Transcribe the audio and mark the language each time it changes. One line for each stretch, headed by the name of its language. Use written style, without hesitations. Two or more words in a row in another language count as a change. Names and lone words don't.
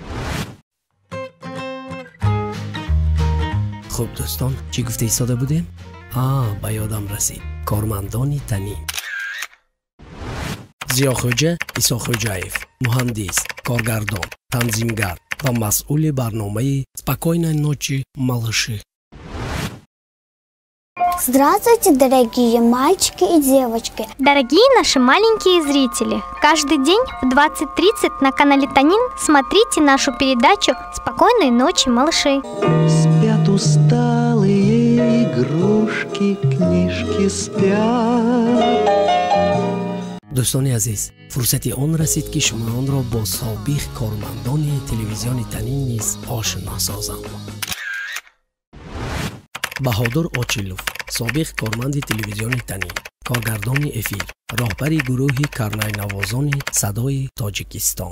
Tajik: خب دوستان، چی گفته ایستاده بودیم؟ به یادم رسید، کارمندان تنین. زیاخوجه ایساخوجهیف، مهندس، کارگردان، تنظیمگر و مسئول برنامه
Russian: «Спокойной ночи, малыши». Здравствуйте, дорогие мальчики и девочки! Дорогие наши маленькие зрители! Каждый день в 20:30 на канале Танин смотрите нашу передачу «Спокойной ночи, малыши». Спят усталые игрушки, книжки спят.
Tajik: دوستان عزیز، فرصتی آن رسید که شما آن را با سابق کارمندان تلویزیون تنین نیز آشنا سازم. بهادر آچیلوف، سابق کارمند تلویزیون تنین، کارگردان افیر، راهبر گروه کرنای نوازان صدای تاجیکستان.